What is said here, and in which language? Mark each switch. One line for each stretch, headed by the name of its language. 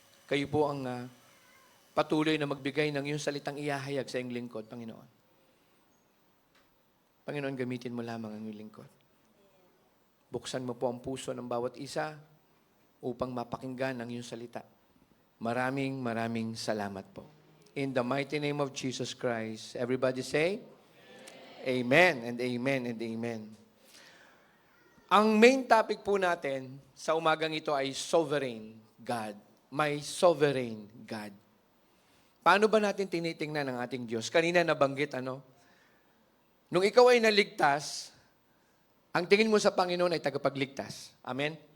Filipino: Kayo po ang patuloy na magbigay ng iyong salitang iyahayag sa iyong lingkod, Panginoon. Panginoon, gamitin mo lamang ang iyong lingkod. Buksan mo po ang puso ng bawat isa upang mapakinggan ang iyong salita. Maraming salamat po.
English: In the mighty name of Jesus Christ, everybody say, Amen and amen and amen.
Filipino: Ang main topic po natin sa umagang ito ay sovereign God.
English: My sovereign God.
Filipino: Paano ba natin tinitingnan ang ating Diyos? Kanina nabanggit, nung ikaw ay naligtas, ang tingin mo sa Panginoon ay tagapagligtas. Amen?